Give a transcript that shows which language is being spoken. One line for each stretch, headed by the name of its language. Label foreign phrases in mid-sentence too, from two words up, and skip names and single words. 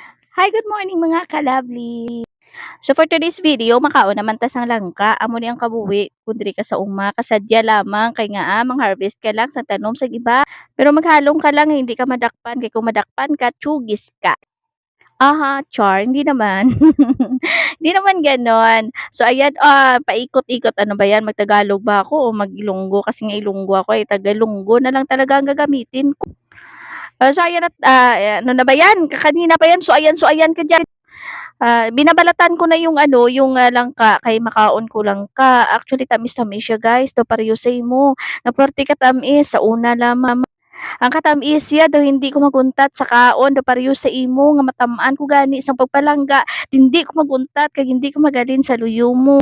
English: Hi, good morning mga ka-lovely. So for today's video,
Hiligaynon: makaon naman ta sang langka, amo ni ang kabuhi kun diri ka sa uma kasadya lamang kay nga mang-harvest ka lang sa tanom sa iba. Pero maghalong ka lang hindi ka madakpan kay kung madakpan ka, tsugis ka. Aha,
Filipino: char, hindi naman. Hindi naman gano'n. So ayan, paikot-ikot ano ba 'yan, mag-Tagalog ba ako
Hiligaynon: o mag-Ilonggo?
Filipino: Kasi nga Ilonggo ako, eh, Tagalunggo na lang talaga ang gagamitin ko. So ayan at, ano na ba 'yan, kanina pa 'yan, so ayan ka diyan. Binabalatan ko na yung ano, yung,
Hiligaynon: langka kay makaon ko langka. Actually tamis-tamis siya guys, daw pareho sa imo. Na puwerte ka tamis, sa una lamang. Ang katamis siya daw hindi ko maguntat sa kaon daw pareho sa imo nga matamaan ko gani sa pagpalangga. Dindi ko maguntat kay hindi ko magalin sa luyo mo.